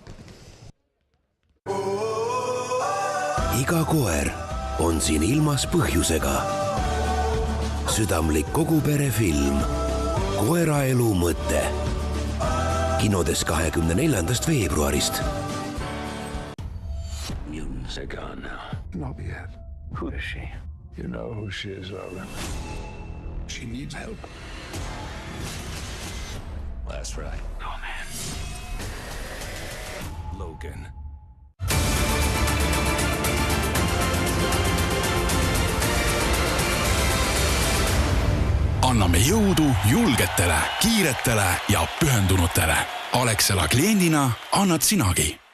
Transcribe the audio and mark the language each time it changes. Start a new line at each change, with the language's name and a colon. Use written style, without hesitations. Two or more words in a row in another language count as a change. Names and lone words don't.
Estonian: Iga koer on siin ilmas põhjusega. Südamlik koguperefilm Koeraelu mõte. Kinodes 24. veebruarist.
English: Is it gone now? Not yet. Who is she? You know who she is, Logan. She needs help. That's right. Oh, man. Logan.
Estonian: Anname jõudu julgetele, kiiretele ja pühendunutele. Alexela kliendina annad sinagi.